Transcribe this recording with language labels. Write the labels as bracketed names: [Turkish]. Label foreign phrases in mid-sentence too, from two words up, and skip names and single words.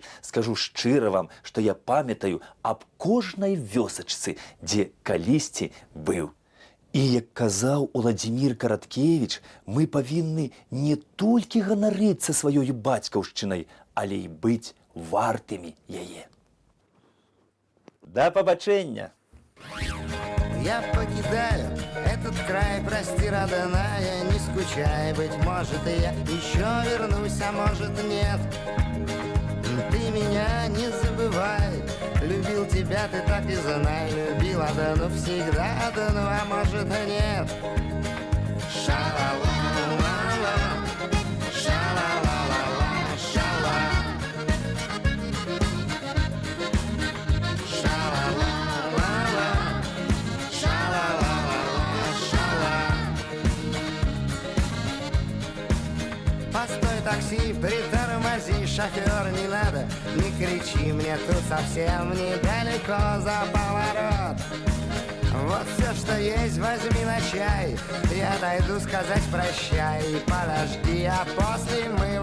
[Belarusian] Скажу шчыра вам, што я памятаю аб кожнай вёсачцы, дзе калісьці быў. І, як казаў Уладзімір Караткевіч, мы павінны не толькі ганарыцца сваёй бацькаўшчынай, але і быць вартымі яе. Да пабачэння! [Russian] Я покидаю этот край, прости, родная, не скучай, быть может, и я еще вернусь, а может, нет. Ты меня не забывай, любил тебя, ты так и знай, любила, да ну всегда, да ну а может и нет. Ша-ла-ла-ла-ла, ша-ла-ла-ла-ла, ша-ла. Ша-ла-ла-ла-ла, ша-ла-ла-ла-ла, ша-ла. Постой, такси, притормози, шофер, не надо, не кричи, мне тут совсем недалеко за поворот. Вот все, что есть, возьми на чай, я дойду сказать прощай, подожди, а после